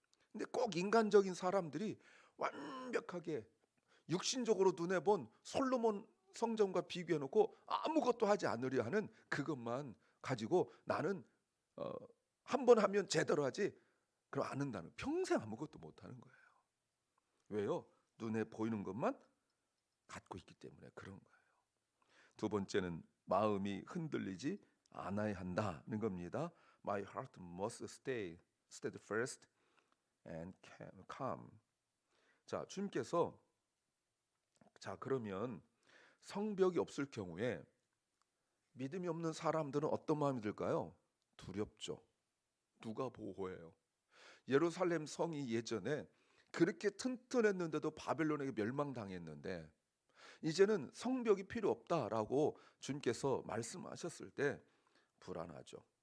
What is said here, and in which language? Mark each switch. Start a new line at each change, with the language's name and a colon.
Korean: 근데 꼭 인간적인 사람들이 완벽하게 육신적으로 눈에 본 솔로몬 성전과 비교해 놓고 아무것도 하지 않으려 하는 그것만 가지고 나는 한 번 하면 제대로 하지 그럼 안 한다는, 평생 아무것도 못 하는 거예요. 왜요? 눈에 보이는 것만 갖고 있기 때문에 그런 거예요. 두 번째는 마음이 흔들리지 않아야 한다는 겁니다.
English: My heart must stay steadfast and calm.
Korean: 자, 주님께서 그러면 성벽이 없을 경우에 믿음이 없는 사람들은 어떤 마음이 들까요? 두렵죠. 누가 보호해요? 예루살렘 성이 예전에 그렇게 튼튼했는데도 바벨론에게 멸망당했는데 이제는 성벽이 필요 없다라고 주님께서 말씀하셨을 때 불안하죠.